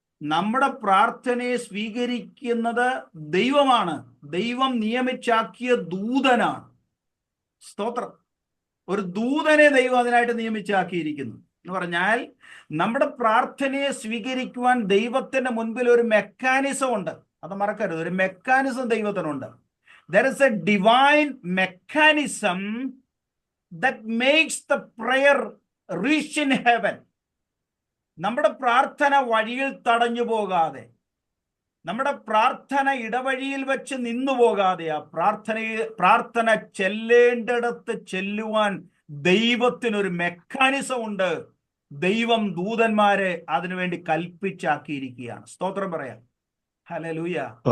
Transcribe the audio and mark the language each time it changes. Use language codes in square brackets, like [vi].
[ml] നമ്മുടെ പ്രാർത്ഥനയെ സ്വീകരിക്കുന്നത് ദൈവമാണ്. ദൈവം നിയമിച്ചാക്കിയ ദൂതനാണ്. സ്തോത്രം. ഒരു ദൂതനെ ദൈവം അതിനായിട്ട് നിയമിച്ചാക്കിയിരിക്കുന്നു എന്ന് പറഞ്ഞാൽ നമ്മുടെ പ്രാർത്ഥനയെ സ്വീകരിക്കുവാൻ ദൈവത്തിന്റെ മുൻപിൽ ഒരു മെക്കാനിസം ഉണ്ട്. അത് മറക്കരുത്. ഒരു mechanism ദൈവത്തിനുണ്ട്. [en] There is a divine mechanism that makes the prayer reach in heaven. [ml] നമ്മുടെ പ്രാർത്ഥന വഴിയിൽ തടഞ്ഞു പോകാതെ, നമ്മുടെ പ്രാർത്ഥന ഇടവഴിയിൽ വെച്ച് നിന്നു പോകാതെ, ആ പ്രാർത്ഥന ചെല്ലേണ്ടിടത്ത് ചെല്ലുവാൻ ദൈവത്തിനൊരു മെക്കാനിസം ഉണ്ട്. ദൈവം ദൂതന്മാരെ അതിനുവേണ്ടി കൽപ്പിച്ചാക്കിയിരിക്കുകയാണ്. സ്തോത്രം പറയാം. ഹല്ലേലൂയ.